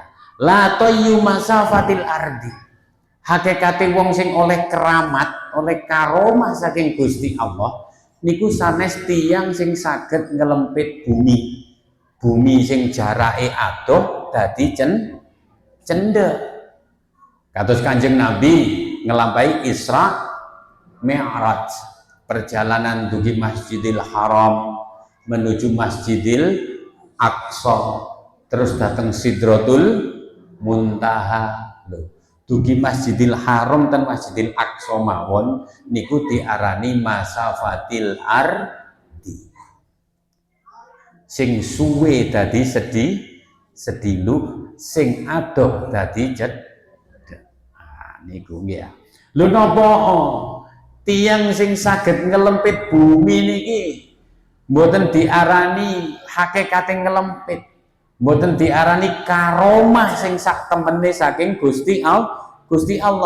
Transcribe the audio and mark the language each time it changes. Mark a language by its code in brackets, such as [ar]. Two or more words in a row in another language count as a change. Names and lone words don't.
[ar] La tayyu masafatil ardi. [jv] Hakikate wong sing oleh keramat, oleh karomah saking Gusti Allah niku sanes tiang sing saged ngelempit bumi. Bumi sing jarake adoh dadi cendhek. Kados Kanjeng Nabi ngelampahi Isra Mi'raj, perjalanan dugi Masjidil Haram menuju Masjidil Aqsa, terus datang Sidratul Muntaha. Dugi Masjidil Haram dan Masjidil Aqsa mawon niku diarani [ar] masafatil ardi. [jv] Sing suwe dadi sedilu, sing adoh dadi cedhek. Niku ya. Lho napa tiyang sing saged ngelempit bumi niki mboten diarani hakikate ngelempit, mboten diarani karomah sing sak temene saking Gusti Allah.